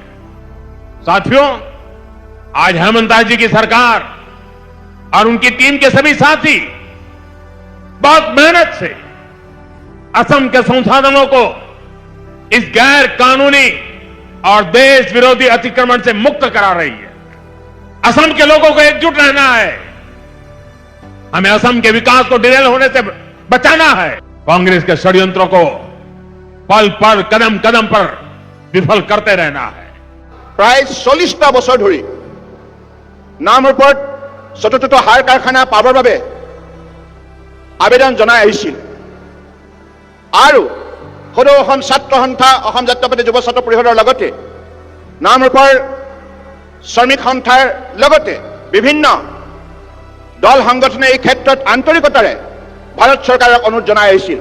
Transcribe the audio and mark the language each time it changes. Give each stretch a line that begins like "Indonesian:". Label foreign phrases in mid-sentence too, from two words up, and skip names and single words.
Hindi: साथियों, आज हेमंत जी की सरकार और उनकी टीम के सभी साथी बहुत मेहनत से असम के संसाधनों को इस गैर कानूनी और देश विरोधी अतिक्रमण से मुक्त करा रही है। असम के लोगों को एकजुट रहना है। हमें असम के विकास को डिरेल होने से बचाना है। कांग्रेस के षड्यंत्रों को पल पल कदम कदम पर विफल करते रहना है।
Assamese: प्राय 40টা বছৰ ধৰি নামৰূপত চতুৰ্থ সাৰ কাৰখানা পাবৰ বাবে আবেদন জনাই আহিছিল আৰু সদৌ অসম ছাত্ৰ সন্থা, অসম জাতীয়তাবাদী যুৱ ছাত্ৰ পৰিষদৰ লগতে নামৰূপৰ শ্ৰমিক সন্থাৰ লগতে বিভিন্ন দল সংগঠনে এই ক্ষেত্ৰত আন্তৰিকতাৰে ভাৰত চৰকাৰক অনুৰোধ জনাই আহিছিল।